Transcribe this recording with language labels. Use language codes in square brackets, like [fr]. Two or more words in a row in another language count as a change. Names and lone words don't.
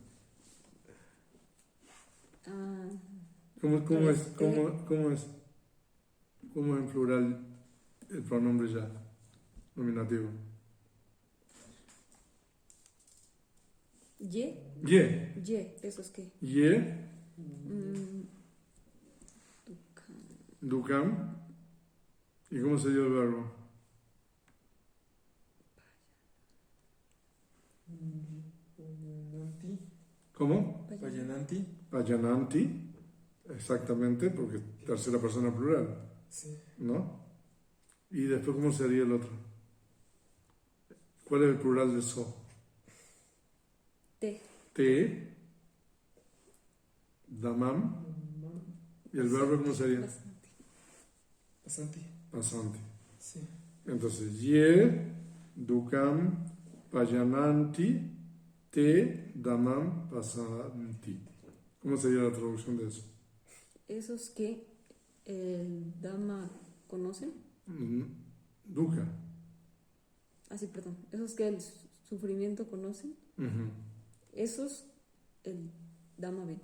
[es] Ah, ¿Cómo es, Este. cómo es en plural el pronombre ya, nominativo? Y, Ye. Y, ¿eso es qué? Ye, Dukam. dukam. ¿Y cómo sería el verbo? Payananti. ¿Cómo? Payananti. Payananti. Exactamente, porque tercera persona plural, Sí. ¿no? Y después, ¿cómo sería el otro? ¿Cuál es el plural de so? T. [pi] Te, damam. [es] ¿Y el verbo cómo sería? Bastante. Pasanti. Pasanti. Sí. Entonces, [pi] ye, dukam, payananti, te, damam, pasanti. [es] ¿Cómo sería la traducción de eso? Esos que el Dama conocen. Dukkha. Sí, perdón. Esos que el sufrimiento conocen. Ujú. Esos el Dama ven.